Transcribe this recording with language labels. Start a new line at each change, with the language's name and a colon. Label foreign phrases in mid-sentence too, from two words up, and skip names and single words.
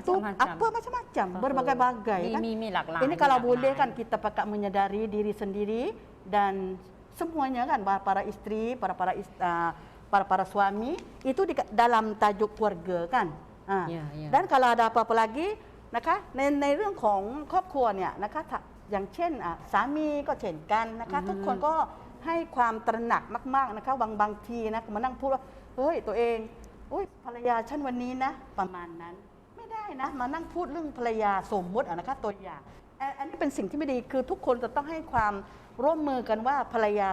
Malay: Itu apa macam-macam, berbagai-bagai kan. Ini kalau boleh kan kita pakat menyedari diri sendiri dan semuanya kan para isteri, para suami itu dalam tajuk keluarga kan. Dan kalau ada apa-apa lagi,
Thai: นะคะในเรื่องของครอบครัวเนี่ยนะคะอย่างเช่นสามีก็เช่นกันนะคะทุกคนก็ให้ความตระหนักมากๆนะคะบางทีนะมานั่งพูดว่าเฮ้ยตัวเองภรรยาฉันวันนี้นะประมาณนั้นไม่ได้นะ มานั่งพูดเรื่องภรรยาสมมตินะคะตัวอย่างอันนี้เป็นสิ่งที่ไม่ดีคือทุกคนจะต้องให้ความร่วมมือกันว่าภรรยา